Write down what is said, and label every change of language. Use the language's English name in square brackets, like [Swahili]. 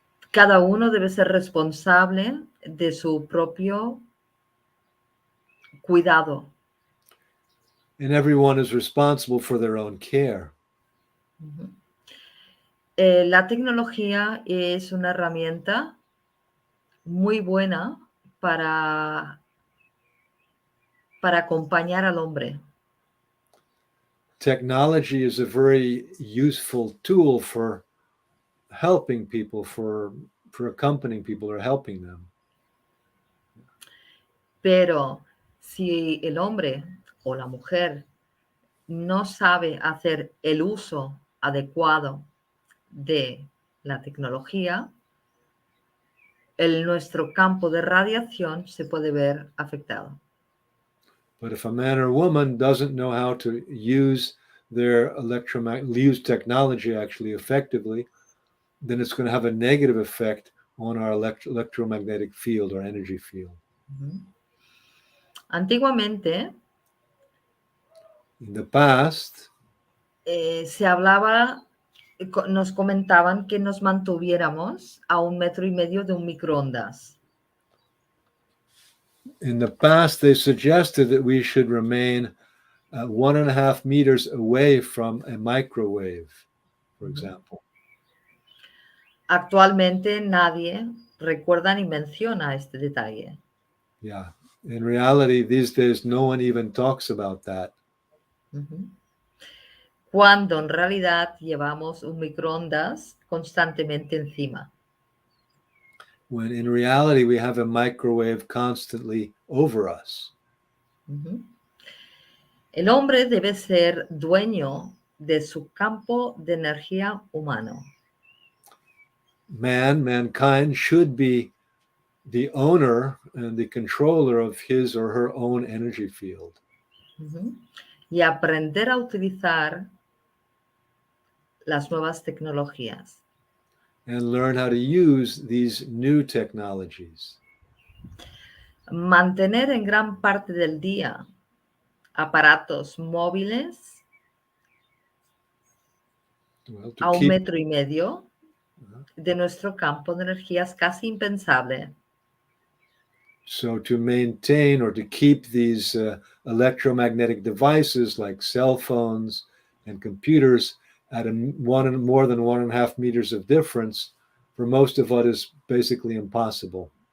[Spanish] Cada uno debe ser responsable de su propio cuidado. [English] And everyone is responsible for their own care. [Spanish] La tecnología es una herramienta muy buena para acompañar al hombre. [English] Technology is a very useful tool for helping people, for accompanying people or helping them. [Spanish] Pero si el hombre o la mujer no sabe hacer el uso adecuado de la tecnología, nuestro campo de radiación se puede ver afectado. [English] But if a man or woman doesn't know how to use their use technology actually effectively, then it's going to have a negative effect on our electromagnetic field or energy field. [Spanish] Antiguamente, [English] in the past, [Spanish] se hablaba, nos comentaban que nos mantuviéramos a 1,5 metros de un microondas. [English] In the past, they suggested that we should remain 1.5 meters away from a microwave, for example. [Spanish] Actualmente nadie recuerda ni menciona este detalle. [English] Yeah. In reality, these days, no one even talks about that. [Spanish] Cuando en realidad llevamos un microondas constantemente encima. [English] When in reality, we have a microwave constantly over us. [Spanish] El hombre debe ser dueño de su campo de energía humano. [English] Mankind should be the owner and the controller of his or her own energy field. [Spanish] Y aprender a utilizar las nuevas tecnologías. [English] And learn how to use these new technologies. [Spanish] Mantener en gran parte del día aparatos móviles a 1,5 metros de nuestro campo de energía es casi impensable. [English] So to maintain or to keep these electromagnetic devices like cell phones and computers at more than 1.5 meters of difference, for most of us is basically impossible.